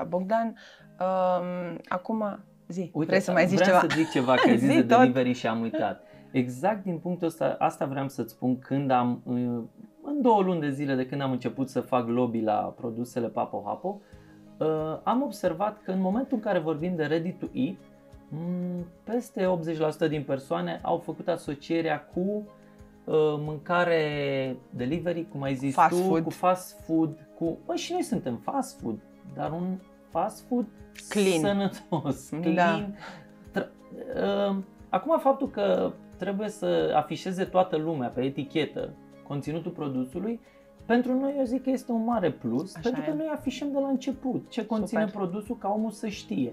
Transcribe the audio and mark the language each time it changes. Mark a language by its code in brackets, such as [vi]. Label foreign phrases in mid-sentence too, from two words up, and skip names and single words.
[ro] Bogdan, acum zi, vrei să mai zici ceva? Vreau să zic ceva, că ai zis de delivery și am uitat. Exact din punctul ăsta, asta vreau să-ți spun, când în 2 luni de zile de când am început să fac lobby la produsele Papo Hapo, am observat că în momentul în care vorbim de [en] ready to eat, [ro] peste 80% din persoane au făcut asocierea cu mâncare delivery, cum ai zis cu [en] fast food, [ro] și noi suntem [en] fast food, [ro] dar un [en] fast food [ro] clean, sănătos, clean. Acum, faptul că trebuie să afișeze toată lumea pe etichetă conținutul produsului, pentru noi eu zic că este un mare plus, pentru că noi afișăm de la început ce conține produsul, ca omul să știe.